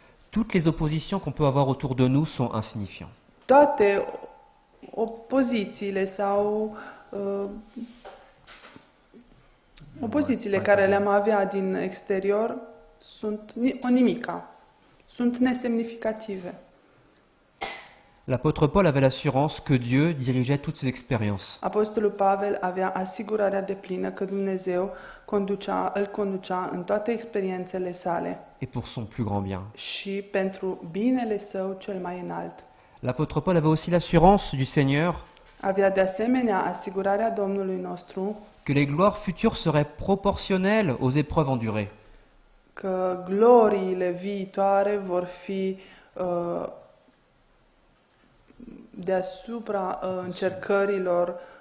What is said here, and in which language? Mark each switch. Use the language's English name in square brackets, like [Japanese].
[French] toutes les oppositions qu'on peut avoir autour de nous sont insignifiantes. [Romanian] toate opozițiile sau opozițiile care le-am avea din exterior sunt o nimica, sunt nesemnificative. [French] L'apôtre Paul avait l'assurance que Dieu dirigeait toutes ses expériences. [Romanian] Apostolul Pavel avea asigurarea deplină că Dumnezeu îl conducea în toate experiențele sale [French] Et pour son plus grand bien. [Romanian] și pentru binele său cel mai înalt. [French] L'apôtre Paul avait aussi l'assurance du Seigneur [Romanian] Avea de asemenea asigurarea Domnului nostru [French] que les gloires futures seraient proportionnelles aux épreuves endurées. [Romanian] că gloriile viitoare vor fi deasupra încercărilor.